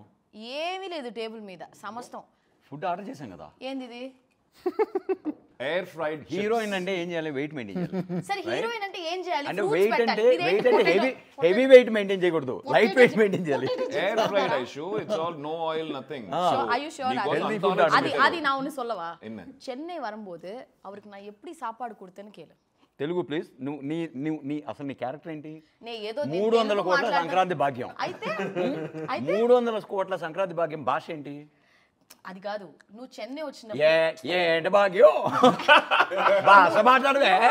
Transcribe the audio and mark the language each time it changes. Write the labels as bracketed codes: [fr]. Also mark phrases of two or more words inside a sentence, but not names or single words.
[te] ఏమీ లేదు టేబుల్ మీద సమస్తం. [en] food order [te] చేశాం కదా. ఏంది ఇది? [en] air fried. [te] హీరోయిన్ అంటే ఏం చేయాలి? [en] weight maintain [te] చేయాలి. సరే హీరోయిన్ అంటే ఏం చేయాలి? అంటే వెయిట్ అంటే [en] heavy weight maintain [te] చేయకూడదు, [en] light weight maintain [te] చేయాలి. [en] Air fried Aishu, it's all no oil nothing. Are you sure? [ta] அது நான் ஒன்னு சொல்லவா? சென்னை வரும்போது அவருக்கு நான் எப்படி சாப்பாடு கொடுத்தேன்னு கேளு. [te] తెలుగు ప్లీజ్. నీ అసలు నీ క్యారెక్టర్ ఏంటి? 300 కోట్ల సంక్రాంతి భాగ్యం. అయితే 300 కోట్ల సంక్రాంతి భాగ్యం భాష ఏంటి? అది కాదు, నువ్వు చెన్నై వచ్చినప్పుడు ఏంటి భాగ్యం భాష మాట్లాడవే.